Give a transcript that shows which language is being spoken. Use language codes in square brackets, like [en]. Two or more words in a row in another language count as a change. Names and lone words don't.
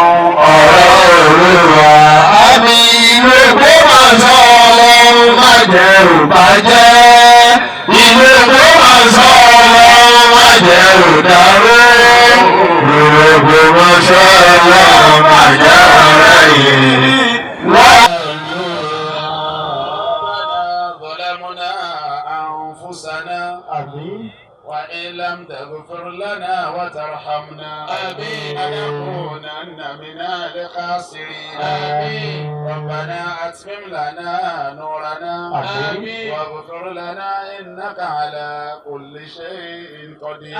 [yo] ọ̀rọ̀ Olúwa. Àmín. Ìlú Ògbómọ̀ṣọ́ ọlọ́run má jẹ́ ò bàjẹ́. Ìlú Ògbómọ̀ṣọ́ ọlọ́run má jẹ́ ò dàrú. Ìlú Ògbómọ̀ṣọ́ ọlọ́run má jẹ́ ò rẹ̀yìn. [ar] ظلمنا أنفسنا وإن لم تغفر لنا وترحمنا لنكونن من الخاسرين. ربنا أتمم لنا نورنا واغفر لنا إنك على كل شيء قدير.